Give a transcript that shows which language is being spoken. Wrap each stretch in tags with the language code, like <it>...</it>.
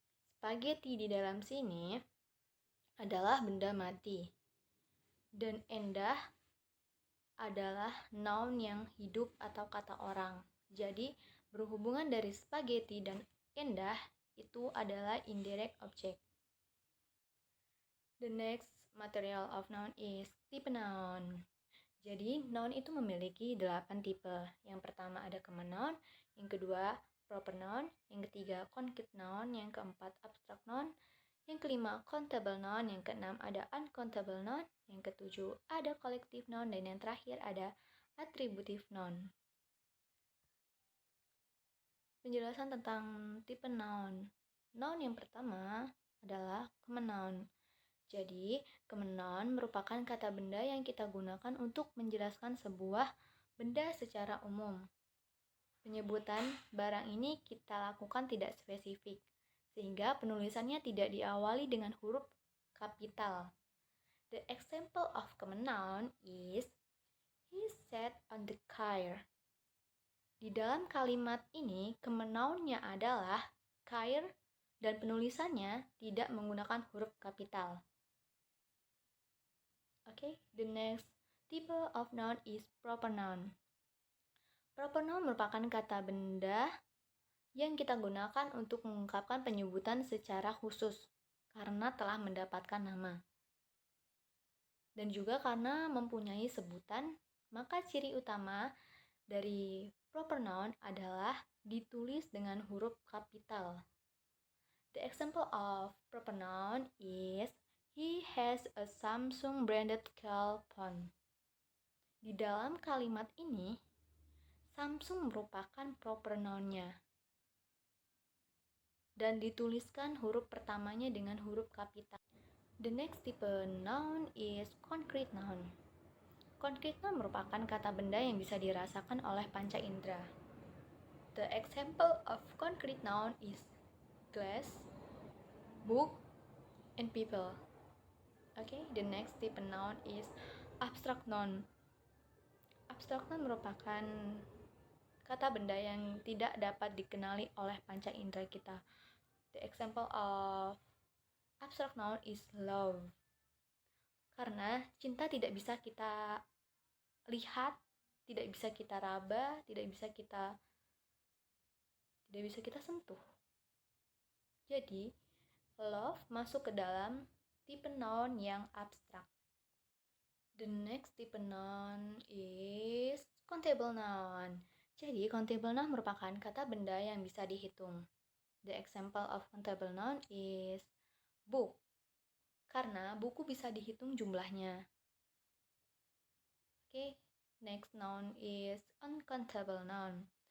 <id>Spaghetti di dalam sini adalah benda mati dan Endah adalah noun yang hidup atau kata orang. Jadi berhubungan dari spaghetti dan Endah itu adalah indirect object.</id> <en>The next material of noun is tipe noun.</en> <id>Jadi, noun itu memiliki 8 tipe. Yang pertama ada common noun, yang kedua proper noun, yang ketiga concrete noun, yang keempat abstract noun, yang kelima countable noun, yang keenam ada uncountable noun, yang ketujuh ada collective noun, dan yang terakhir ada attributive noun. Penjelasan tentang tipe noun. Noun yang pertama adalah common noun. Jadi, common noun merupakan kata benda yang kita gunakan untuk menjelaskan sebuah benda secara umum. Penyebutan barang ini kita lakukan tidak spesifik, sehingga penulisannya tidak diawali dengan huruf kapital.</id> <en>The example of common noun is he sat on the chair.</en> <id>Di dalam kalimat ini, common noun-nya adalah chair dan penulisannya tidak menggunakan huruf kapital.</id> <en>Okay, the next type of noun is proper noun.</en> <id>Proper noun merupakan kata benda yang kita gunakan untuk mengungkapkan penyebutan secara khusus karena telah mendapatkan nama. Dan juga karena mempunyai sebutan, maka ciri utama dari proper noun adalah ditulis dengan huruf kapital.</id> <en>The example of proper noun is he has a Samsung branded cell phone.</en> <id>Di dalam kalimat ini, Samsung merupakan proper noun-nya dan dituliskan huruf pertamanya dengan huruf kapital.</id> <en>The next type noun is concrete noun.</en> <id>Concrete noun merupakan kata benda yang bisa dirasakan oleh panca indera.</id> <en>The example of concrete noun is glass, book, and people. Okay, the next type noun is abstract noun.</en> <id>Abstract noun merupakan kata benda yang tidak dapat dikenali oleh panca indera kita.</id> <en>The example of abstract noun is love.</en> <id>Karena cinta tidak bisa kita lihat, tidak bisa kita raba, tidak bisa kita sentuh. Jadi, love masuk ke dalam tipe noun yang abstrak.</id> <en>The next type noun is countable noun.</en> <id>Jadi, countable noun merupakan kata benda yang bisa dihitung.</id> <en>The example of countable noun is book.</en> <id>Karena buku bisa dihitung jumlahnya.</id> <en>Okay, next noun is uncountable noun.</en>